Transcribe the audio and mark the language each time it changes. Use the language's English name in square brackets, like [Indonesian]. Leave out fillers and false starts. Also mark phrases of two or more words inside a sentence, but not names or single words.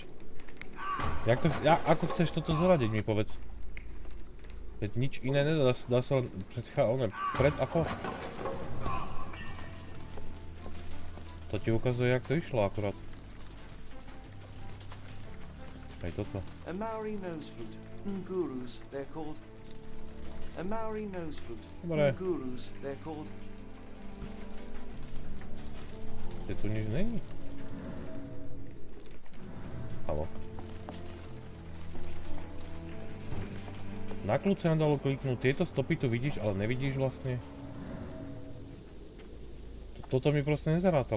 [Slovak] Ako chceš toto zoradiť, mi povedz. Veď nič iné nedá, dá sa len pred ako? To ti ukazuje, jak to išlo akurát. Aj toto. [English] A Maori nose flute. Ngurus, they're called. A Maori nose flute. Ngurus, they're called. [Slovak] Je tu nič není? Haló. Na kľúč sa dalo kliknúť. Tieto stopy tu vidíš, ale nevidíš vlastne. Toto mi proste nezarátalo.